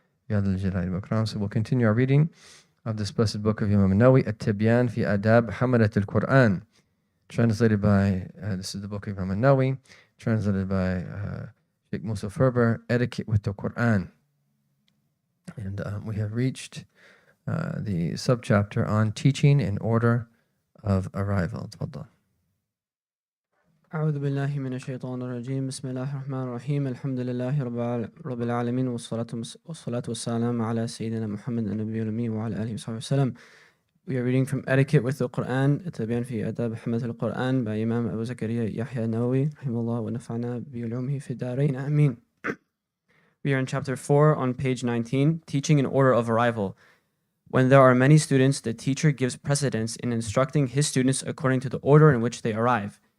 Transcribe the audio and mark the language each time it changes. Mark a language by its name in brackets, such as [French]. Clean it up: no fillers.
[English] Ya Dhal Jalali wal Ikram. So we'll continue our reading of this blessed book of Imam Nawawi, At-Tibyan fi Adab Hamalat al-Quran, translated by, this is the book of Imam Nawawi, translated by Sheikh Musa Ferber, Etiquette with the Quran. And we have reached the subchapter on teaching in order of arrival. Tfaddal. [Arabic] أعوذ بالله من الشيطان الرجيم بسم الله الرحمن الرحيم الحمد لله رب العالمين والصلاة والسلام على سيدنا محمد النبي الأمي وعلى آله وصحبه وسلم. [English] We are reading from Etiquette with the Quran, التبيان في آداب حملة القرآن by Imam Abu Zakaria Yahya Nawawi [Arabic] رحمه الله ونفعنا بعلومه في الدارين آمين. [English] We are in chapter 4 on page 19, teaching in order of arrival. When there are many students, the teacher gives precedence in instructing his students according to the order in which they arrive.